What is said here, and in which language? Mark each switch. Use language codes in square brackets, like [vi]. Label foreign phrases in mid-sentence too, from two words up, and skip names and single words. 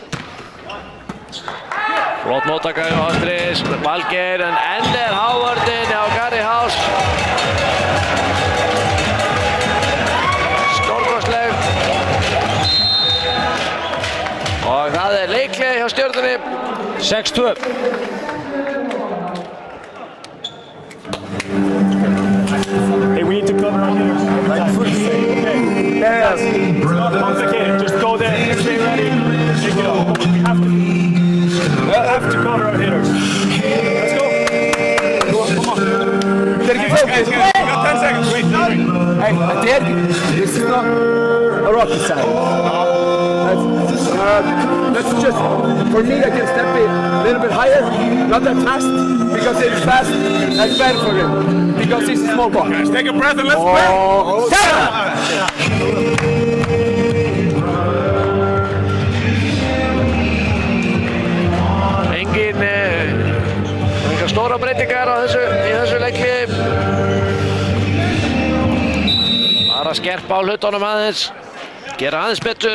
[is] Flott móttaka hjá Astris, Valgeir, en enn er Hávardinn hjá Gary House. Stórkostleg. Og það er leikleið hjá Stjörnunni. 6-2. [en] Hey, we need to cover our hitters. Like full save. Okay. Yes. It's not complicated. Just go there. Stay ready. Take it off. We have to cover our hitters. Let's go. Come on. Take it focus. You got 10 seconds. Wait. Hey, this is not a rocket science. Let's just, for me, I can step it a little bit higher, not that fast, because it's fast, that's bad for him, because it's a small ball. Guys, take a breath and let's play. [is] Engar stóra breytingar í þessu leikliði. Bara skerpa á hlutunum aðeins, gera aðeins betur.